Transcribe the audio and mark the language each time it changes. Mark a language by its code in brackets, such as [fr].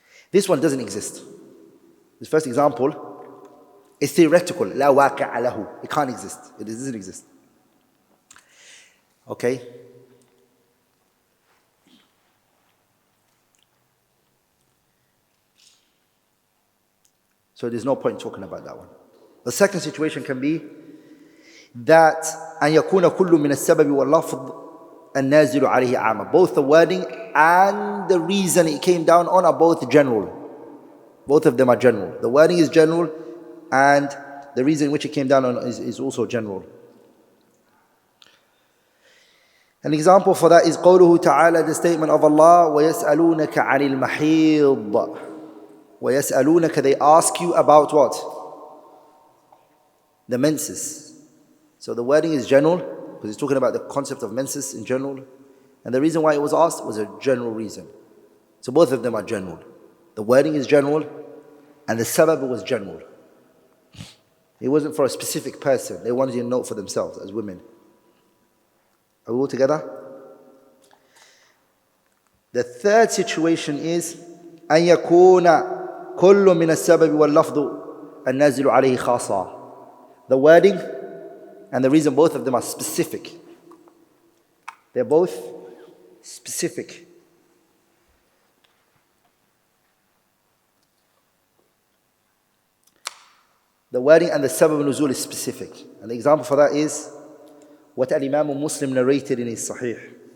[en] This one doesn't exist. This first example is theoretical. [ar] لا واقع له. [en] It can't exist. It doesn't exist. Okay? So there's no point talking about that one. The second situation can be that [ar] أن يكون كل من السبب واللفظ النازل عليه عامة. [en] Both the wording and the reason it came down on are both general. Both of them are general. The wording is general and the reason in which it came down on is also general. An example for that is قوله تعالى, the statement of Allah, [ar] وَيَسْأَلُونَكَ عَنِ الْمَحِيضِ. وَيَسْأَلُونَكَ, [en] they ask you about what? The menses. So the wording is general, because it's talking about the concept of menses in general. And the reason why it was asked was a general reason. So both of them are general. The wording is general, and the sabab was general. It wasn't for a specific person. They wanted to know for themselves as women. Are we all together? The third situation is [ar] أن يكون كل من السبب واللفظ النازل عليه خاصة. [en] The wording and the reason, both of them are specific. They're both specific. The wording and the sabab nuzul is specific. And the example for that is what Imam Muslim narrated in his Sahih.